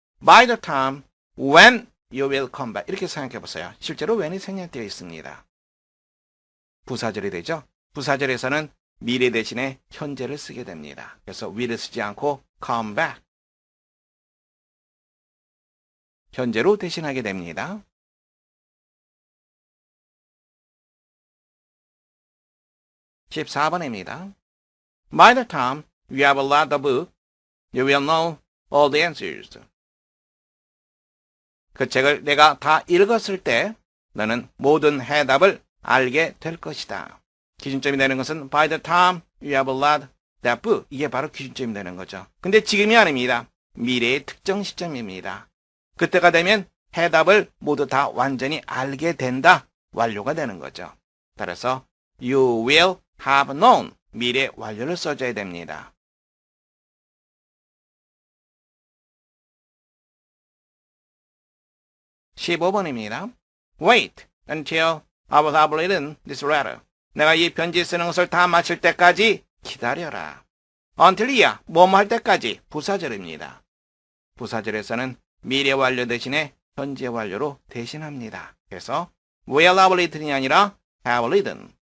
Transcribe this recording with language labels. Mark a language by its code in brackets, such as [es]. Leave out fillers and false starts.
[en] By the time when you will come back. [ko] 이렇게 생각해 보세요. 실제로 when이 생략되어 있습니다. 부사절이 되죠. 부사절에서는 미래 대신에 현재를 쓰게 됩니다. 그래서 will을 쓰지 않고 come back. 현재로 대신하게 됩니다. 14번입니다. [en] By the time you have read the book, you will know all the answers. [ko] 그 책을 내가 다 읽었을 때 너는 모든 해답을 알게 될 것이다. 기준점이 되는 것은 [en] by the time you have read that book. [ko] 이게 바로 기준점이 되는 거죠. 근데 지금이 아닙니다. 미래의 특정 시점입니다. 그때가 되면 해답을 모두 다 완전히 알게 된다. 완료가 되는 거죠. 따라서 [en] you will have known. [ko] 미래 완료를 써줘야 됩니다. 15번입니다. [en] Wait until I will have written this letter. [ko] 내가 이 편지 쓰는 것을 다 마칠 때까지 기다려라. until이야, 뭐뭐 할 때까지 부사절입니다. 부사절에서는 미래 완료 대신에 현재 완료로 대신합니다. 그래서 [en] will have written [ko] 이 아니라 have written.